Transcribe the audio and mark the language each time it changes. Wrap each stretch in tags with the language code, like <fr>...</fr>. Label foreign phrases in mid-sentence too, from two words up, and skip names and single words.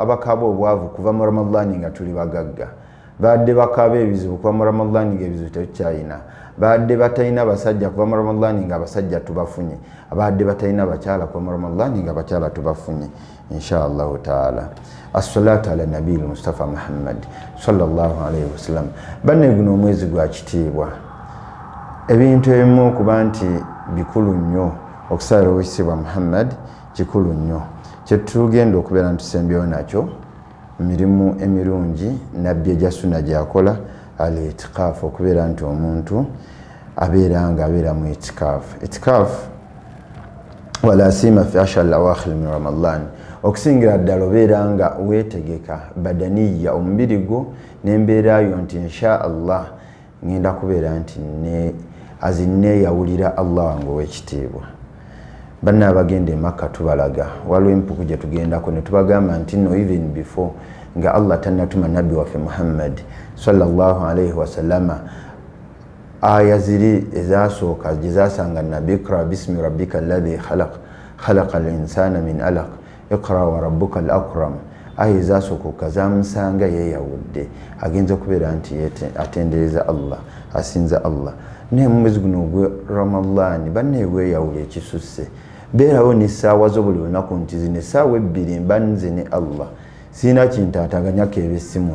<lg>abakaaba obwavu kuva mu Ramadani nga tuli bagagga badde bakaaba ebizibu kuva mu Ramadani ng'ebizibu tetukyalina badde batalina basajja kuva mu Ramadani nga abasajja tubafunye abadde batalina bakyala kuva mu Ramadani nga abakyala tubafunye</lg> <ar>إن شاء الله تعالى الصلاة على النبي المصطفى محمد صلى الله عليه وسلم</ar> <lg>banne guno omwezi gwa kitiibwa ebintu ebimu kuba nti bikulu nnyo okusala owekitiibwa Muhammad kikulu nnyo kyetugenda okubeera ntusembyewo nakyo mirimu emirungi nabbi egya sunna gyakola al-itikaafu okubeera nti omuntu abeera nga abeera mu itikaafu</lg> <ar>ولا سيما في العشر الأواخر من رمضان</ar> <lg>okusingira ddala obeera nga weetegeka badaniya omubiri gwo n'embeera yo nti</lg> <ar>إن شاء الله</ar> <lg>ngenda kubeera nti azinneeyawulira Allah wange ow'ekitiibwa banna abagenda Makka tubalaga waliwo empuku gye tugendako ne tubagamba nti</lg> <en>no even before</en> <lg>nga Allah tannatuma nabbi waffe Muhammad</lg> <ar>صلى الله عليه وسلم</ar> <lg>aya ziri ezasooka gye zasanga nabbi</lg> <ar>اقرأ باسم ربك الذي خلق الإنسان من علق اقرأ وربك الأكرم</ar> <lg>aya ezasooka zamusanga yeeyawudde agenza okubeera nti atendereza Allah asinza Allah ne mu mwezi guno gwe Ramadani banne weeyawula ekisusse beerawo n'essaawa z'obuli lunaku nti zino essaawa ebbiri mba nze ne Allah sirina kintaataganya keebe essimu</lg>